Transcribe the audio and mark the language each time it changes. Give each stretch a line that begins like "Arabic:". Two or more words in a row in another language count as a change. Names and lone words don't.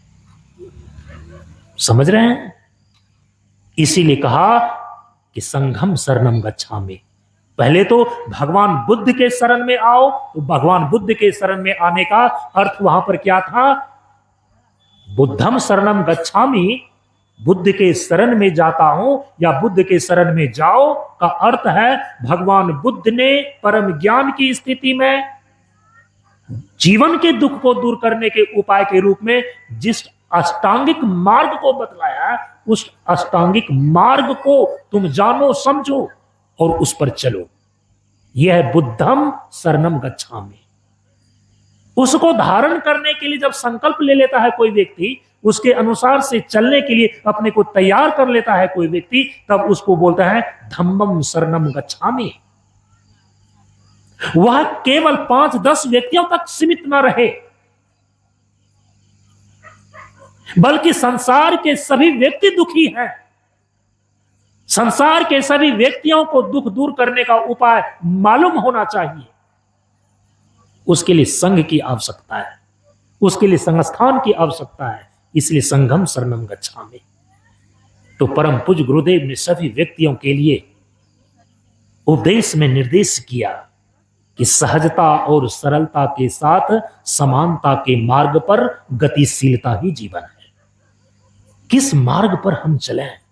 Hindi: समझ रहे हैं? इसीलिए कहा कि
Pali: संघम शरणम गच्छामि।
Hindi: पहले तो भगवान बुद्ध के शरण में आओ। तो भगवान बुद्ध के शरण में आने का अर्थ वहां पर क्या था?
Pali: बुद्धम शरणम गच्छामि,
Hindi: बुद्ध के शरण में जाता हूं या बुद्ध के शरण में जाओ का अर्थ है भगवान बुद्ध ने परम ज्ञान की स्थिति में जीवन के दुख को दूर करने के उपाय के रूप में जिस अष्टांगिक मार्ग को बतलाया, उस अष्टांगिक मार्ग को तुम जानो, समझो और उस पर चलो। यह है
Pali: बुद्धम शरणम गच्छामि।
Hindi: उसको धारण करने के लिए जब संकल्प ले लेता है कोई व्यक्ति, उसके अनुसार से चलने के लिए अपने को तैयार कर लेता है कोई व्यक्ति, तब उसको बोलता है
Pali: धम्मम शरणम गच्छामि।
Hindi: वह केवल 5-10 व्यक्तियों तक सीमित न रहे, बल्कि संसार के सभी व्यक्ति दुखी हैं। संसार के सभी व्यक्तियों को दुख दूर करने का उपाय मालूम होना चाहिए। उसके लिए संघ की आवश्यकता है, उसके लिए संस्थान की आवश्यकता है।
Pali: इसलिए संघम शरणम गच्छामि।
Hindi: तो परम पूज्य गुरुदेव ने सभी व्यक्तियों के लिए उपदेश में निर्देश किया कि सहजता और सरलता के साथ समानता के मार्ग पर गतिशीलता ही जीवन है। किस मार्ग पर हम चलें?